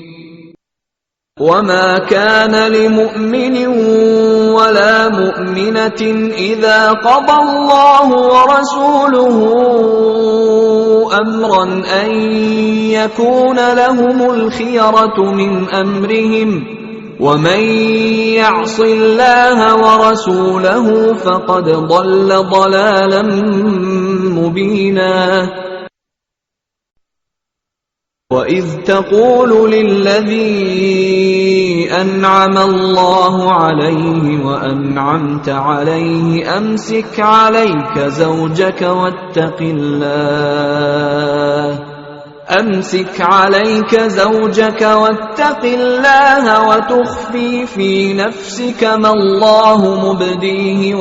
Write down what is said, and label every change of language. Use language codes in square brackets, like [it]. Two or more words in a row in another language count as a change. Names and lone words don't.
[ar] وما كان لمؤمن ولا مؤمنة إذا قضى الله ورسوله أمرا أن يكون لهم الخيرة من أمرهم ومن يعص الله ورسوله فقد ضل ضلالا مبينا وإذ تقول للذي أنعم الله عليه وأنعمت عليه أمسك عليك زوجك واتق الله وتخفي في نفسك ما الله مبديه